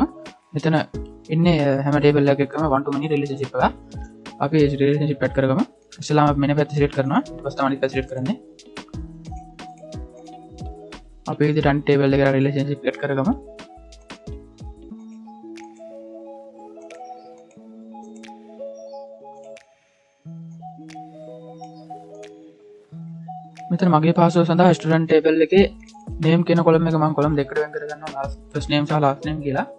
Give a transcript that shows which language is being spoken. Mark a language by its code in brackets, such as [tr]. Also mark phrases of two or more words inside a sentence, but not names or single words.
[si] මෙතන ඉන්නේ හැම ටේබල් එකකම [en] one to many [si] රිලේෂන්ෂිප් එක. අපි ඒ රිලේෂන්ෂිප් ඇඩ් කරගමු. ඉස්සෙල්ලාම අපි මෙන්න පැත්ත සිලෙක්ට් කරනවා. ඊට පස්සේ තමයි අනිත් පැත්ත සිලෙක්ට් කරන්නේ. අපි මේ විදිහට අනිත් ටේබල් එකට රිලේෂන්ෂිප් ඇඩ් කරගමු. මෙතන මගේ පාස්වර්ඩ් සඳහා [en] student table [si] එකේ name කියන column එක මම column දෙකකට වෙන් කරගන්නවා. [en] first name [si] සහ [en] last name [si] කියලා.